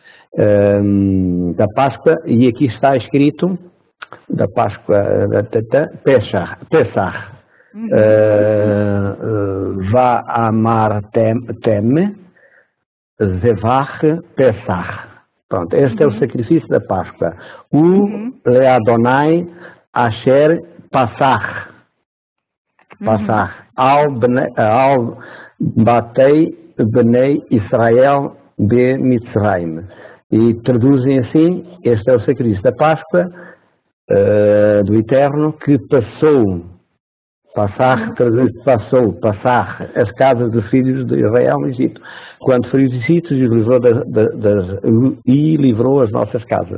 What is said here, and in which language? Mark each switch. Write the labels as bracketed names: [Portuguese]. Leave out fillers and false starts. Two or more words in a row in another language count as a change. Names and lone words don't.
[Portuguese] E aqui está escrito da Páscoa, Pesach. [Hebrew] ואמרתם זבח פסח. [Portuguese] Pronto, este é o sacrifício da Páscoa. [Hebrew] לאדוני אשר פסח. על בתי בני ישראל במצרים. [Portuguese] E traduzem assim: este é o sacrifício da Páscoa do Eterno que passou as casas dos filhos de Israel no Egito, quando feriu os egípcios e livrou as nossas casas.